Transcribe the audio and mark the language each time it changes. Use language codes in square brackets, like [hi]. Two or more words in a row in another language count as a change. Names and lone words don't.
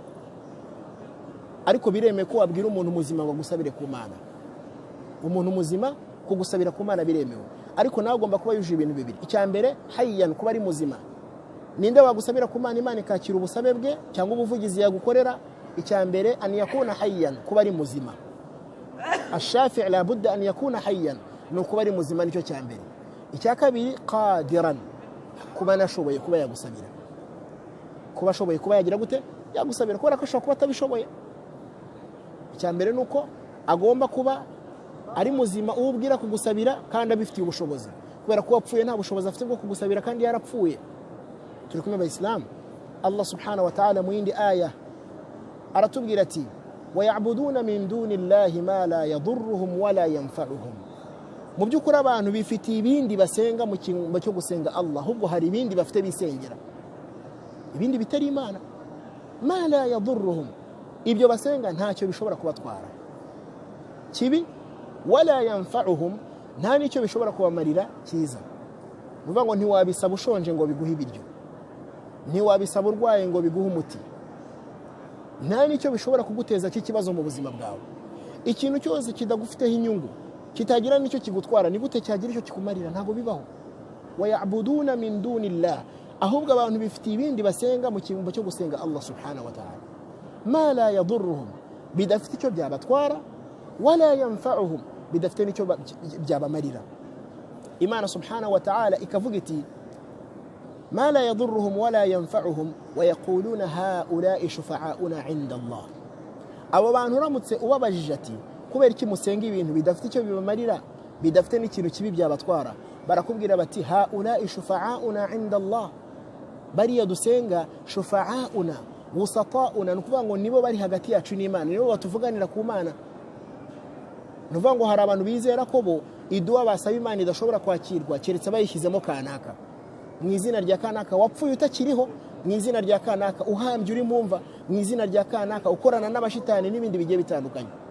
[rw] Ariko biremeye ko wabwira umuntu muzima ngo agusabire ku Mana. Umuntu muzima kugusabira ku Mana biremewe, ariko nawe ugomba kuba yuje ibintu bibiri. Icya mbere hayyan, kuba ari muzima. Ninde wagusabira ku Mana Imana ikakira ubusabe bwe cyangwa ubuvugizi yagukorera? Icya mbere [ar] أن يكون حيا, [rw] kuba ari muzima. [ar] الشافع لا بد أن يكون حيا, [rw] no kuba ari muzima nicyo cya mbere. Icya kabiri qadiran, kuba nashoboye kuba yagusabira. Kuba ashoboye kuba yagira gute? Yagusabira, kubera ko ashobora kuba atabishoboye. Icya mbere nuko agomba kuba ari muzima ubwira kugusabira kandi abifitiye ubushobozi, kubera ko wapfuye nta bushobozi afite bwo kugusabira kandi yarapfuye. Turi kumwe abayisilamu. [ar] الله سبحانه وتعالى [rw] mu yindi aya aratubwira ati [ar] ويعبدون من دون الله ما لا يضرهم ولا ينفعهم. [rw] Mu by'ukuri abantu bifitiye ibindi basenga mu cyimbo cyo gusenga Allah, ahubwo hari ibindi bafite bisengera, ibindi bitari Imana. [ar] ما لا يضرهم, [rw] ibyo basenga ntacyo bishobora kubatwara kibi, [ar] ولا ينفعهم, [rw] nta nicyo bishobora kubamarira cyiza. Nuvuga ngo ntiwabisaba ushonje ngo biguhe ibiryo, ntiwabisaba urwaye ngo biguhe umuti, nta nicyo bishobora kuguteza cy'ikibazo mu buzima bwawe. Ikintu cyose kidagufiteho inyungu, kitagira nicyo kigutwara, ni gute cyagira icyo kikumarira? Ntabwo bibaho. [ar] ويعبدون من دون الله, [rw] ahubwo abantu bifitiye ibindi basenga mu cyimbo cyo gusenga [ar] الله سبحانه وتعالى. ما لا يضرهم, [rw] bidafite icyo byabatwara, [ar] ولا ينفعهم, [rw] bidafite nicyo byabamarira. [ar] Imana سبحانه وتعالى [rw] ikavuga iti [ar] ما لا يضرهم ولا ينفعهم ويقولون هؤلاء شفعاؤنا عند الله. [rw] Abo bantu uramutse ubabajije ati kubera iki musenga ibintu bidafite icyo bibamarira, bidafite n'ikintu kibi byabatwara, barakubwira bati [ar] هؤلاء شفعاؤنا عند الله. [rw] Bariya dusenga [ar] شفعاؤنا ووسطاؤنا, [rw] nukuvuga ngo nibo bari hagati yacu n'Imana, nibo batuvuganira ku Mana. Nuvuga ngo hari abantu bizera ko bo idua basaba Imana idashobora kwakirwa keretse bayishyizemo kanaka, mu izina rya kanaka wapfuye utakiriho, mu izina rya kanaka uhambye uri mumva, mu izina rya kanaka ukorana n'abashitani n'ibindi bigiye bitandukanye.